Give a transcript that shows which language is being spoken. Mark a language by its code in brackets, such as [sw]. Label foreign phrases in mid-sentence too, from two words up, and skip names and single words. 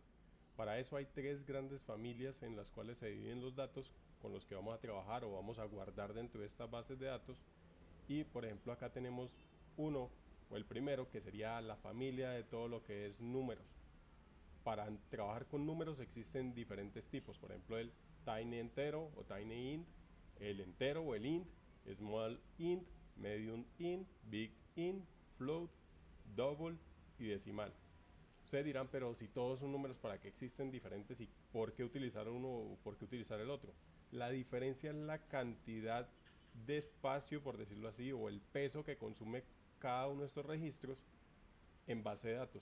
[es] Para eso hay tres grandes familias en las cuales se dividen los datos con los que vamos a trabajar o vamos a guardar dentro de estas bases de datos. Y por ejemplo acá tenemos uno, o el primero, que sería la familia de todo lo que es números. Para trabajar con números existen diferentes tipos, por ejemplo el tiny entero o [en] tiny int, [es] el entero o el int, [en] small int, medium int, big int, float, double [es] y decimal. Ustedes dirán, pero si todos son números, ¿para qué existen diferentes y por qué utilizar uno o por qué utilizar el otro? La diferencia es la cantidad de espacio, por decirlo así, o el peso que consume cada uno de estos registros en base de datos.